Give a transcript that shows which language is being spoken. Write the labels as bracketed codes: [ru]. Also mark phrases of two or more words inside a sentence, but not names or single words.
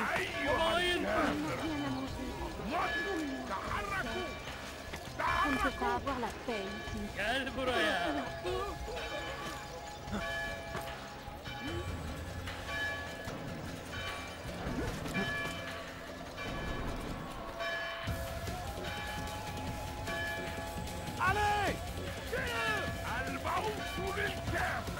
[tr] Olayın! [fr] On ne peut pas avoir la paix ici. [tr] Gel buraya. [fr] Allez! [ar] Al-Maouf بالكامل!